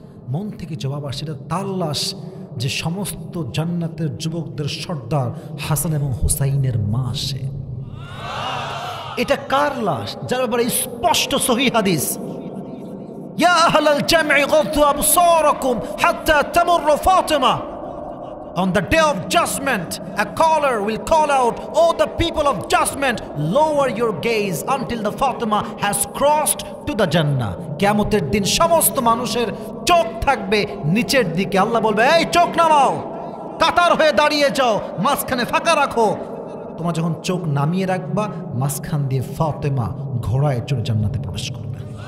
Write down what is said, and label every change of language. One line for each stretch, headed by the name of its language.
Bangla: মন থেকে জবাব আসছে এটা তার লাশ যে সমস্ত জান্নাতের যুবকদের সর্দার হাসান এবং হুসাইনের মা সে। এটা কার লাশ? যার ব্যাপারে স্পষ্ট সহিহ হাদিস,
Arabic: ইয়া আহলাল জামঈ গাদ্দু আবসারাকুম হাত্তা তামুরু ফাতিমা।
English: On the day of judgment, a caller will call out, "Oh, the people of judgment, lower your gaze until the Fatima has crossed to the Jannah."
Bangla: কিয়ামতের দিন সমস্ত মানুষের চোখ থাকবে নিচের দিকে। আল্লাহ বলবে, এই চোখ নামাও, কাতার হয়ে দাঁড়িয়ে যাও, মাঝখানে ফাঁকা রাখো। তোমরা যখন চোখ নামিয়ে রাখবা, মাঝখান দিয়ে ফাতেমা ঘোড়ায় চড়ে জান্নাতে প্রবেশ করবে।